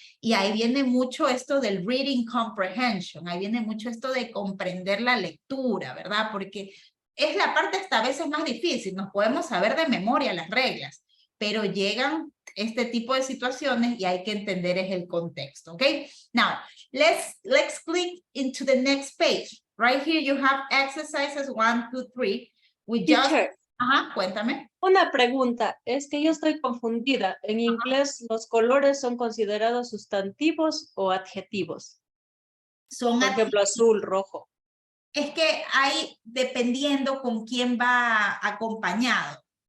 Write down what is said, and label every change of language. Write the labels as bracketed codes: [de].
[es] Y ahí viene mucho esto del [en] reading comprehension, [es] ahí viene mucho esto de comprender la lectura, ¿verdad? Porque es la parte hasta a veces más difícil, nos podemos saber de memoria las reglas, pero llegan este tipo de situaciones y hay que entender es el contexto, ¿ok? [en] Now, let's click into the next page. Right here you have exercises 1, 2, 3. We just... Teacher, [es] Ajá, cuéntame. una pregunta, es que yo estoy confundida. En inglés, ¿los colores son considerados sustantivos o adjetivos? Son Por ejemplo, azul, rojo. Es que hay, dependiendo con quién va acompañado.